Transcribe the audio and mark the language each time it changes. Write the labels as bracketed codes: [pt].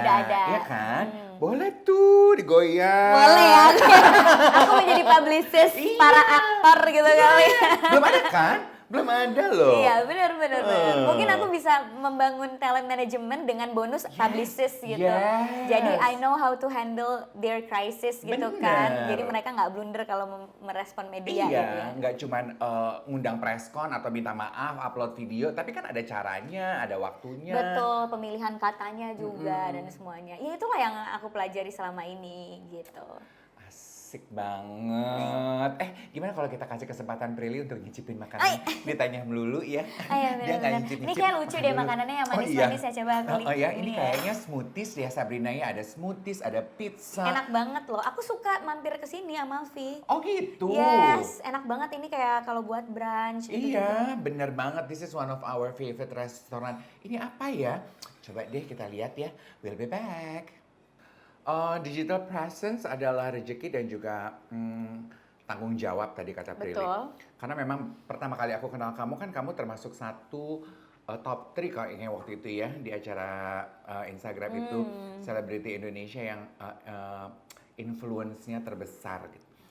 [id] Udah ada. Iya kan? Boleh tuh digoyang. Boleh ya. Aku menjadi publicist para aktor gitu kali. Belum ada kan? Belum ada loh. Iya, benar. Mungkin aku bisa membangun talent management dengan bonus publicist gitu. Jadi [en] I know how to handle their crisis [id] gitu kan. Jadi mereka nggak blunder kalau merespon media gitu ya. Nggak cuman ngundang preskon atau minta maaf, upload video, tapi kan ada caranya, ada waktunya. Betul, pemilihan katanya juga dan semuanya. Ya itulah yang aku pelajari selama ini gitu. Asik banget. Gimana kalau kita kasih kesempatan Prilly untuk ngicipin makanan? Ditanya melulu ya. Dia nggak nyicip-nyicip. Ini kayak lucu deh makanannya yang manis-manis ya, coba aku lihat. Ini kayaknya smoothies ya Sabrina ya. Ada smoothies, ada pizza. Enak banget loh. Aku suka mampir ke sini sama Alfi. Oh gitu. Yes, enak banget ini kayak kalau buat brunch gitu. Iya, bener banget. [en] This is one of our favorite restaurant. [id] Ini apa ya? Coba deh kita lihat ya. [en] We'll be back. [id] Digital presence adalah rezeki dan juga tanggung jawab tadi kata Prilly. Betul. Karena memang pertama kali aku kenal kamu kan kamu termasuk satu top 3 kalau ingat waktu itu ya di acara Instagram itu selebriti Indonesia yang influence-nya terbesar gitu.